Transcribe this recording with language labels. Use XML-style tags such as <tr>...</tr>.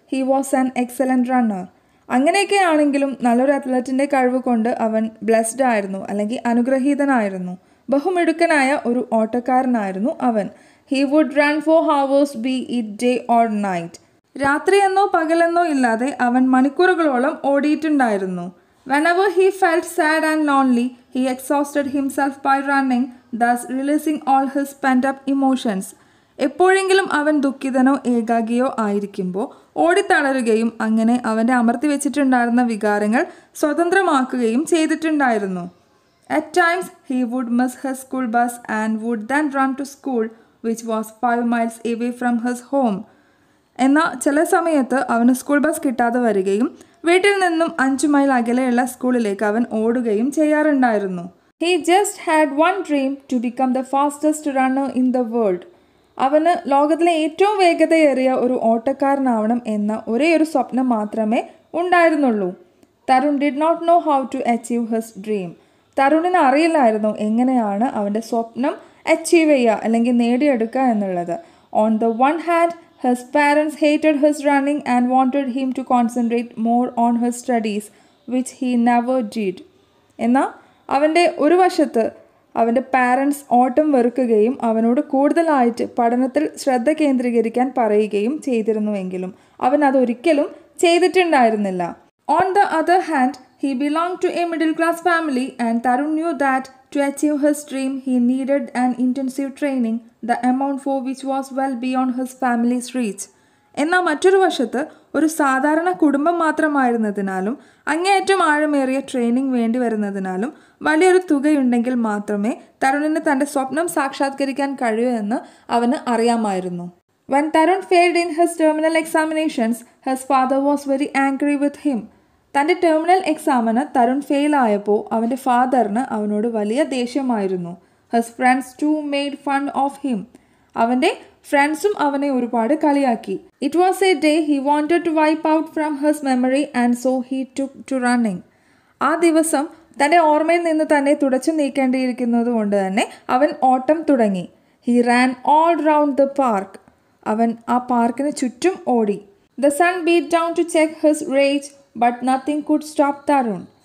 <en>He was an excellent runner.</en> <ml>അങ്ങനെയൊക്കെ ആണെങ്കിലും നല്ലൊരു അത്ലറ്റിൻ്റെ കഴിവ് കൊണ്ട് അവൻ ബ്ലെസ്ഡ് ആയിരുന്നു, അല്ലെങ്കിൽ അനുഗ്രഹീതനായിരുന്നു. ബഹുമിടുക്കനായ ഒരു ഓട്ടക്കാരനായിരുന്നു അവൻ.</ml> <en>He would run for hours, be it day or night.</en> <ml>രാത്രിയെന്നോ പകലെന്നോ ഇല്ലാതെ അവൻ മണിക്കൂറുകളോളം ഓടിയിട്ടുണ്ടായിരുന്നു.</ml> <en>Whenever he felt sad and lonely, he exhausted himself by running, thus releasing all his pent-up emotions.</en> <ml>എപ്പോഴെങ്കിലും അവൻ ദുഃഖിതനോ ഏകാഗിയോ ആയിരിക്കുമ്പോൾ ഓടിത്തളരുകയും അങ്ങനെ അവൻ്റെ അമർത്തി വെച്ചിട്ടുണ്ടായിരുന്ന വികാരങ്ങൾ സ്വതന്ത്രമാക്കുകയും ചെയ്തിട്ടുണ്ടായിരുന്നു.</ml> <en>At times, he would miss his school bus and would then run to school, which was 5 miles away from his home.</en> <ml>എന്നാൽ ചില സമയത്ത് അവന് സ്കൂൾ ബസ് കിട്ടാതെ വരികയും വീട്ടിൽ നിന്നും 5 മൈൽ അകലെയുള്ള സ്കൂളിലേക്ക് അവൻ ഓടുകയും ചെയ്യാറുണ്ടായിരുന്നു.</ml> <en>He just had one dream, to become the fastest runner in the world.</en> <ml>അവന് ലോകത്തിലെ ഏറ്റവും വേഗതയേറിയ ഒരു ഓട്ടക്കാരനാവണം എന്ന ഒരേ ഒരു സ്വപ്നം മാത്രമേ ഉണ്ടായിരുന്നുള്ളൂ.</ml> <en>Tarun did not know how to achieve his dream.</en> <ml>തരുണിന് അറിയില്ലായിരുന്നു എങ്ങനെയാണ് അവൻ്റെ സ്വപ്നം അച്ചീവ് ചെയ്യുക അല്ലെങ്കിൽ നേടിയെടുക്കുക എന്നുള്ളത്.</ml> <en>On the one hand, his parents hated his running and wanted him to concentrate more on his studies, which he never did.</en> <ml>എന്നാൽ അവൻ്റെ ഒരു വശത്ത് അവൻ്റെ പാരൻസ് ഓട്ടം വെറുക്കുകയും അവനോട് കൂടുതലായിട്ട് പഠനത്തിൽ ശ്രദ്ധ കേന്ദ്രീകരിക്കാൻ പറയുകയും ചെയ്തിരുന്നുവെങ്കിലും അവൻ അതൊരിക്കലും ചെയ്തിട്ടുണ്ടായിരുന്നില്ല.</ml> <en>On the other hand, he belonged to a middle-class family and Tarun knew that to achieve his dream he needed an intensive training, the amount for which was well beyond his family's reach.</en> <ml>എന്നാൽ മറ്റൊരു വശത്ത് ഒരു സാധാരണ കുടുംബം മാത്രമായിരുന്നതിനാലും അങ്ങേയറ്റം ആഴമേറിയ training വേണ്ടി വരുന്നതിനാലും വലിയൊരു തുകയുണ്ടെങ്കിൽ മാത്രമേ തരുണിന് തൻ്റെ സ്വപ്നം സാക്ഷാത്കരിക്കാൻ കഴിയൂ എന്ന് അവന് അറിയാമായിരുന്നു.</ml> <en>When Tarun failed in his terminal examinations, his father was very angry with him.</en> <ml>തൻ്റെ ടെർമിനൽ എക്സാമിന് തരുൺ ഫെയിൽ ആയപ്പോൾ അവൻ്റെ ഫാദറിന് അവനോട് വലിയ ദേഷ്യമായിരുന്നു.</ml> <en>His friends too made fun of him.</en> <ml>അവൻ്റെ ഫ്രണ്ട്സും അവനെ ഒരുപാട് കളിയാക്കി.</ml> <en>It was a day he wanted to wipe out from his memory and so he took to running.</en> <ml>ആ ദിവസം തൻ്റെ ഓർമ്മയിൽ നിന്ന് തന്നെ തുടച്ചു നീക്കേണ്ടിയിരിക്കുന്നത് കൊണ്ട് തന്നെ അവൻ ഓട്ടം തുടങ്ങി.</ml> <en>He ran all round the park.</en> <ml>അവൻ ആ പാർക്കിന് ചുറ്റും ഓടി.</ml> <en>The sun beat down to check his rage, but nothing could stop Tarun.</en>